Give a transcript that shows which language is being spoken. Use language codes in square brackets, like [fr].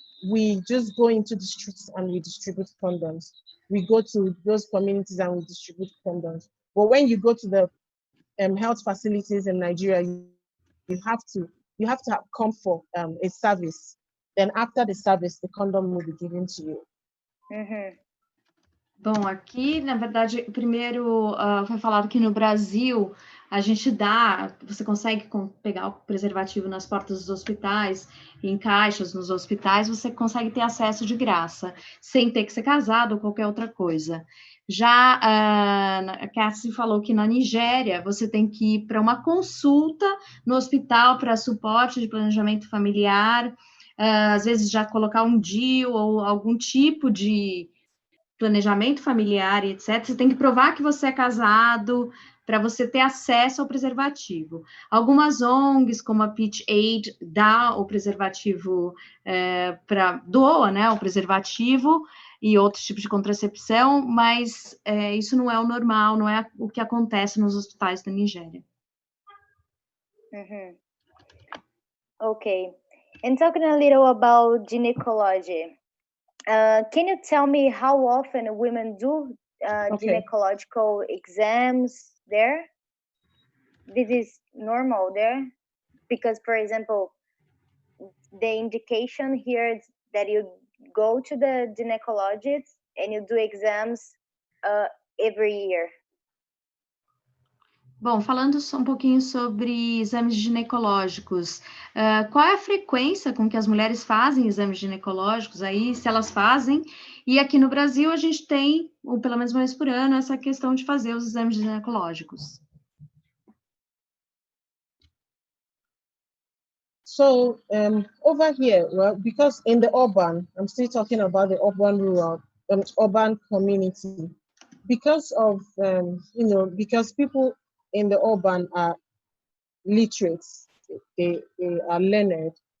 [en] We just go into the streets and we distribute condoms. We go to those communities and we distribute condoms. But when you go to the health facilities in Nigeria, you have to come for a service. Then after the service, the condom will be given to you. [pt] Bom, aqui, na verdade, primeiro foi falado que no Brasil a gente você consegue pegar o preservativo nas portas dos hospitais, em caixas nos hospitais, você consegue ter acesso de graça, sem ter que ser casado ou qualquer outra coisa. Já a Cassie falou que na Nigéria você tem que ir para uma consulta no hospital para suporte de planejamento familiar, às vezes já colocar um DIU ou algum tipo de planejamento familiar, etc. Você tem que provar que você é casado para você ter acesso ao preservativo. Algumas ONGs, como a Pitch Aid, dá o preservativo, doa, né, o preservativo e outros tipos de contracepção, mas isso não é o normal, não é o que acontece nos hospitais da Nigéria. [en] Okay. And talking a little about gynecology, can you tell me how often women do gynecological exams there? This is normal there? Because, for example, the indication here is that you go to the gynecologist and you do exams every year. [pt] Bom, falando só um pouquinho sobre exames ginecológicos, qual é a frequência com que as mulheres fazem exames ginecológicos aí, se elas fazem? E aqui no Brasil a gente tem, ou pelo menos uma vez por ano, essa questão de fazer os exames ginecológicos. [en] So over here, well, because in the urban, I'm still talking about the urban community, because of because people in the urban are literate, they are learned,